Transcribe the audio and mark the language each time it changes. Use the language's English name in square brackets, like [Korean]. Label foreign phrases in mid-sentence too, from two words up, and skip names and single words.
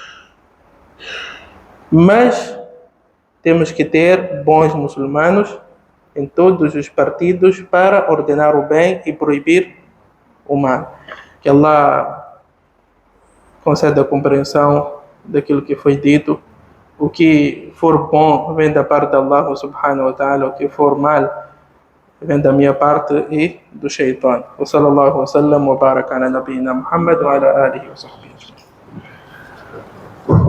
[Portuguese] Mas temos que ter bons muçulmanos em todos os partidos para ordenar o bem e proibir o mal. Que Allah conceda a compreensão daquilo que foi dito. O que for bom vem da parte de Allah [Arabic] سبحانه وتعالى, [Portuguese] o que for mal vem da minha parte e do shaitan. [Arabic] وصلى الله وسلم وبارك على نبينا محمد وعلى آله وصحبه.